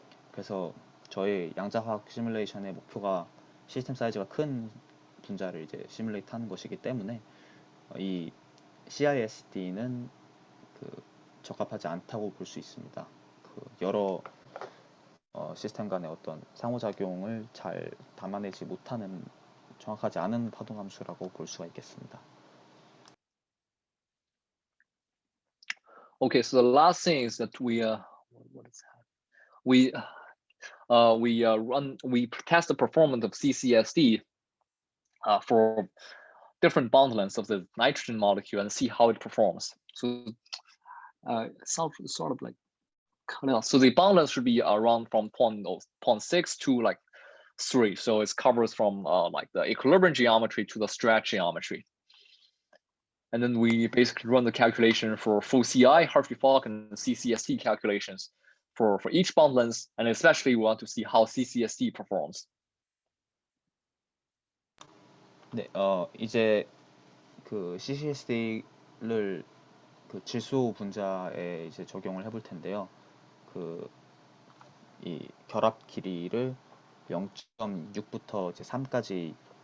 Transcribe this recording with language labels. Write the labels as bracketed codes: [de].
[ko] 그래서 저희 양자화학 시뮬레이션의 목표가 시스템 사이즈가 큰 분자를 이제 시뮬레이트 하는 것이기 때문에 이 CISD는 그 적합하지 않다고 볼 수 있습니다. 그 여러 시스템 간의 어떤 상호작용을 잘 담아내지 못하는, 정확하지 않은 파동 함수라고 볼 수가 있겠습니다. [en] Okay, so the last thing is that we test the performance of CCSD for different bond lengths of the nitrogen molecule and see how it performs. So sort of like cut out. So the bond length should be around from 0.6 to like 3. So it covers from like the equilibrium geometry to the stretch geometry. And then we basically run the calculation for full CI, Hartree-Fock, and CCSD calculations for each bond length, and especially we want to see how CCSD performs. [ko] 네, 이제 그 CCSD를 그 질소 분자에 이제 적용을 해볼 텐데요. 그 이 결합 길이를 0.6부터 이제 3까지